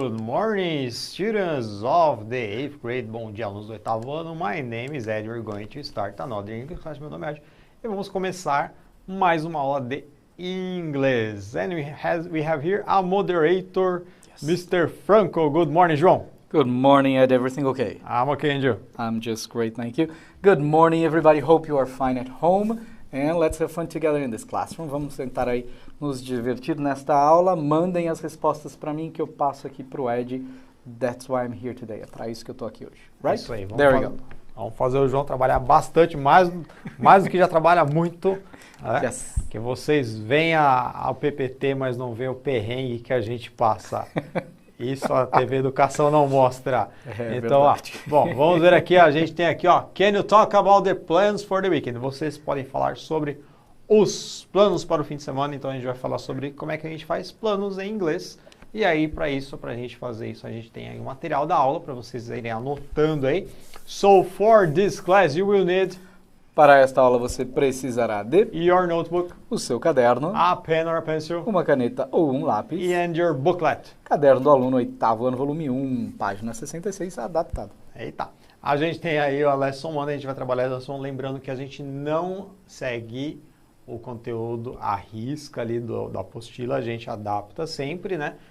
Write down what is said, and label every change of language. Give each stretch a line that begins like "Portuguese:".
English: morning, students of the 8th grade.
Portuguese: Bom dia, alunos do 8º ano.
English: My name is Ed. We're going to start another English class.
Portuguese: Meu nome é Ed. E vamos começar mais uma aula de inglês.
English: And we have here a moderator, Mr. Franco. Good morning, João. Good morning, Ed. Everything okay? I'm okay, and you? I'm just great, thank you. Good morning, everybody. Hope you are fine at home. And let's have fun together in this classroom.
Portuguese: Vamos tentar aí nos divertir nesta aula. Mandem as respostas para mim que eu passo aqui para o Ed.
English: That's why I'm here today.
Portuguese: É para isso que eu estou aqui hoje.
English: Right?
Portuguese: Isso aí.
English: There we go.
Portuguese: Vamos fazer o João trabalhar bastante, mais do que já trabalha muito. Né?
English: Yes.
Portuguese: Que vocês veem ao PPT, mas não veem o perrengue que a gente passa. Isso a TV Educação não mostra. Então, bom, vamos ver aqui, a gente tem aqui, ó,
English: Can you talk about the plans for the weekend?
Portuguese: Vocês podem falar sobre os planos para o fim de semana, então a gente vai falar sobre como é que a gente faz planos em inglês. E aí, para a gente fazer isso, a gente tem aí o material da aula, para vocês irem anotando aí.
English: So, for this class, you will need...
Portuguese: Para esta aula você precisará de
English: your notebook,
Portuguese: o seu caderno,
English: a pen or a pencil,
Portuguese: uma caneta ou um lápis
English: and your booklet.
Portuguese: Caderno do aluno, 8º ano, volume 1, página 66, adaptado. Eita! A gente tem aí a Lesson 1, a gente vai trabalhar a Lesson 1, lembrando que a gente não segue o conteúdo à risca ali da apostila, a gente adapta sempre, né?